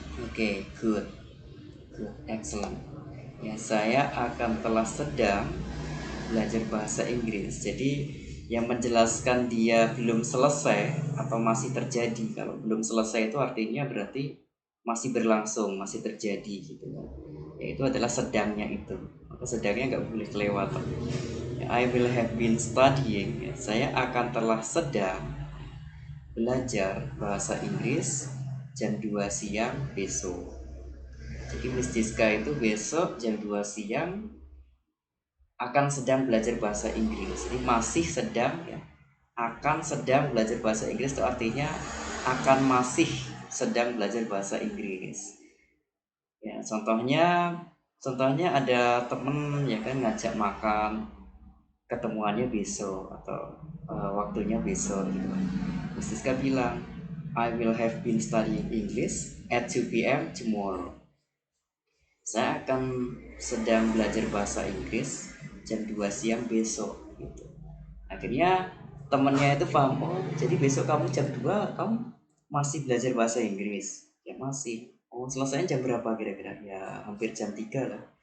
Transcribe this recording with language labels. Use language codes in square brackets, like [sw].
[en] Okay, good, excellent. [id] Ya, saya akan telah sedang belajar bahasa Inggris. Jadi yang menjelaskan dia belum selesai atau masih terjadi. Kalau belum selesai itu artinya berarti masih berlangsung, masih terjadi gitu kan. Ya, itu adalah sedangnya itu. Maka sedangnya nggak boleh kelewatan. [en] Ya, I will have been studying. [id] Ya, saya akan telah sedang belajar bahasa Inggris jam 2 siang besok. Jadi Miss Diska itu besok jam 2 siang akan sedang belajar bahasa Inggris. Jadi masih sedang ya. Akan sedang belajar bahasa Inggris itu artinya akan masih sedang belajar bahasa Inggris. Ya, contohnya ada temen ya kan ngajak makan, ketemuannya besok atau waktunya besok gitu. [en] Miss Diska bilang, I will have been studying English at 2 p.m. tomorrow. [id] Saya akan sedang belajar bahasa Inggris jam 2 siang besok gitu. Akhirnya temennya itu paham, oh jadi besok kamu jam 2 kamu masih belajar bahasa Inggris. Ya masih. Oh selesainya jam berapa kira-kira? Ya hampir jam 3 lah.